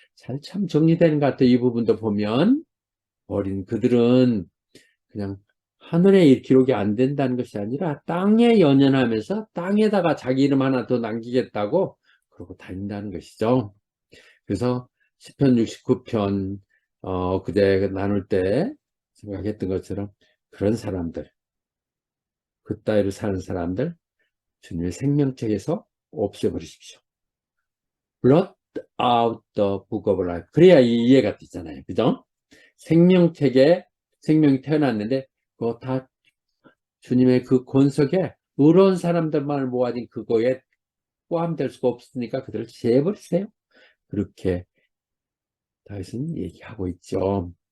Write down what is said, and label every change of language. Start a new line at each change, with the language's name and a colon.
Korean: 참 정리되는 것 같아요. 이 부분도 보면 버린 그들은 그냥 하늘에 기록이 안 된다는 것이 아니라 땅에 연연하면서 땅에다가 자기 이름 하나 더 남기겠다고 그러고 다닌다는 것이죠. 그래서 시편 69편 그제 나눌 때 생각했던 것처럼 그런 사람들, 그 따위로 사는 사람들 주님의 생명책에서 없애버리십시오.
English: Blot out the book of life.
Korean: 그래야 이해가 되잖아요. 그죠? 생명책에 생명이 태어났는데 그거 다 주님의 그 권석에 의로운 사람들만 모아진 그거에 포함될 수가 없으니까 그들을 제해버리세요. 그렇게 다윗은 얘기하고 있죠.